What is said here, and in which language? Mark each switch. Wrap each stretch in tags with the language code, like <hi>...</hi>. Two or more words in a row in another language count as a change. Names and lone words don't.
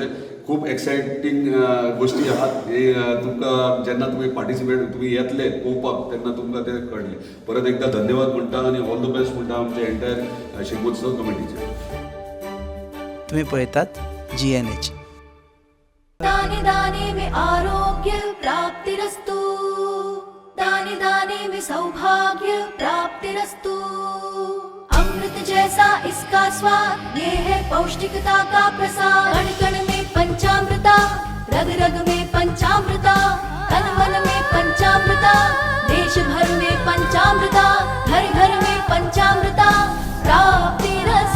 <kok>खूब एक्सायटींग गोश्टी आहात हे तुमकां जेन्ना तुमी पार्टिसिपेट तुमी येतले पळोवपाक तेन्ना तुमकां ते कळटले. परत एकदा धन्यवाद म्हणटा आनी</kok> <en>all the best</en> <kok>म्हणटा आमचे एंटायर शिगमोत्सव कमिटीचे. तुम्ही पळयतात GNH.</kok> <hi>दाने दाने में</hi> <sa>आरोग्य प्राप्तिरस्तु,</sa> <hi>दाने दाने में</hi> <sa>सौभाग्य प्राप्तिरस्तु.</sa> <hi>अमृत जैसा इसका स्वाद ये है पौष्टिकता का प्रसाद. कण कण में पंचामृता, रग रग में पंचामृता, तन मन में पंचामृता, देश भर में पंचामृता, घर घर में</hi> <sa>पंचामृता प्राप्तिरस्तु.</sa>